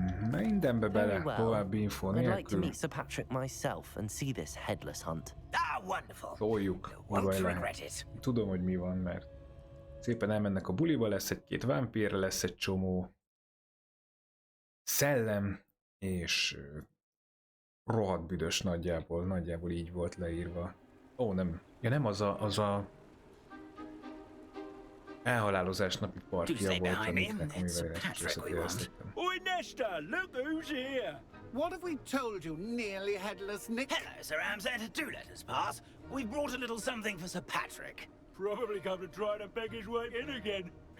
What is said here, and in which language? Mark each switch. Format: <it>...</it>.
<hu>Mindenbe bele, további info</hu> <en>I'd like to</en> <hu>nélkül.</hu> <en>meet Sir Patrick myself and see this headless hunt. Ah, wonderful.</en> <hu>Toljuk, mi baj lehet. Tudom, hogy mi van, mert szépen elmennek a buliba, lesz egy-két vámpír, lesz egy csomó szellem, és rohadt büdös nagyjából így volt leírva. Ó, nem. Ja, nem az a elhalálozás napi partija volt, amivel összetérztettem.</hu> <en>Oi, Nesta, look who's here. What have we told you, nearly headless Nick? Hello, Sir Amzette. Do let us pass. We've brought a little something for Sir Patrick. Probably come to try to beg his way in again.</en>